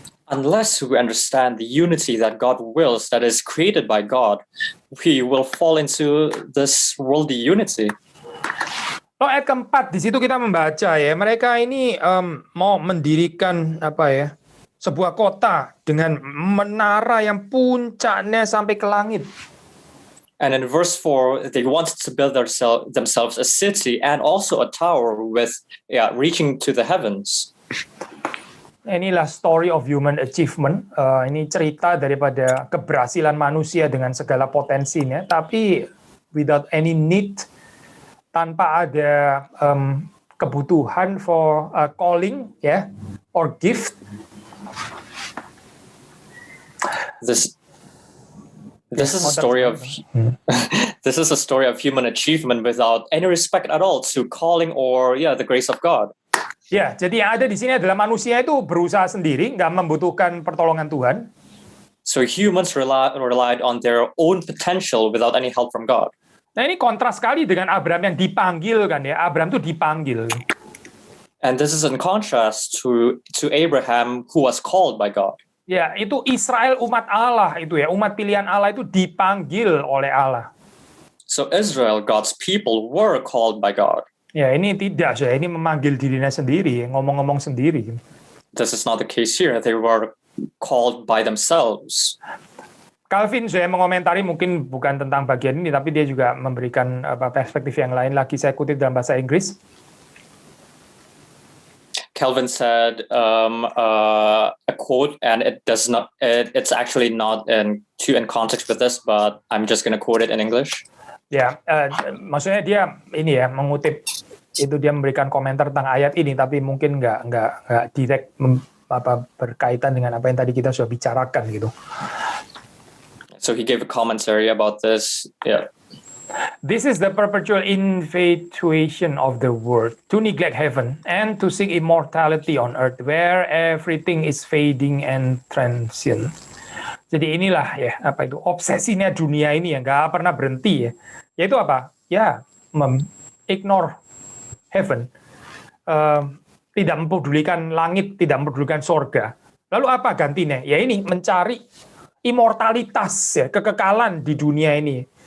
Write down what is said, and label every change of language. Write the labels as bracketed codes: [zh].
[en] Unless we understand the unity that God wills, that is created by God, we will fall into this worldly unity. [id] Ayat keempat di situ kita membaca ya, mereka ini mau mendirikan sebuah kota dengan menara yang puncaknya sampai ke langit. [en] And in verse 4, they wanted to build themselves a city and also a tower with reaching to the heavens. [id] inilah [en] story of human achievement. [id] Ini cerita daripada keberhasilan manusia dengan segala potensinya, tapi [en] without any need, [id] tanpa ada kebutuhan [en] for calling, [id] ya, [en] or gift. This is a story of this is a story of human achievement without any respect at all to calling or the grace of God. [id] Ya, jadi yang ada di sini adalah manusia itu berusaha sendiri, nggak membutuhkan pertolongan Tuhan. [en] So humans relied on their own potential without any help from God. [id] Nah, ini kontras sekali dengan Abraham yang dipanggil kan ya. Abraham itu dipanggil. [en] And this is in contrast to Abraham who was called by God. [id] Ya, itu Israel umat Allah itu ya, umat pilihan Allah itu dipanggil oleh Allah. [en] So Israel, God's people, were called by God. [id] Ya, ini tidak, ini memanggil dirinya sendiri, ngomong-ngomong sendiri. [en] This is not the case here. They were called by themselves. [id] Calvin saya mengomentari mungkin bukan tentang bagian ini, tapi dia juga memberikan perspektif yang lain lagi. Saya kutip dalam bahasa Inggris. [en] Calvin said a quote, and it's actually not in context with this, but I'm just going to quote it in English. [id] Ya, maksudnya dia ini ya mengutip itu, dia memberikan komentar tentang ayat ini, tapi mungkin nggak direct berkaitan dengan apa yang tadi kita sudah bicarakan gitu. [en] So he gave a commentary about this. Yeah. This is the perpetual infatuation of the world to neglect heaven and to seek immortality on earth where everything is fading and transient. [id] Jadi inilah ya apa itu obsesinya dunia ini yang nggak pernah berhenti ya. Yaitu apa? Ya, [en] ignore heaven. [id] Tidak mempedulikan langit, tidak mempedulikan sorga. Lalu apa gantinya? Ya ini mencari immortalitas ya, kekekalan di dunia ini.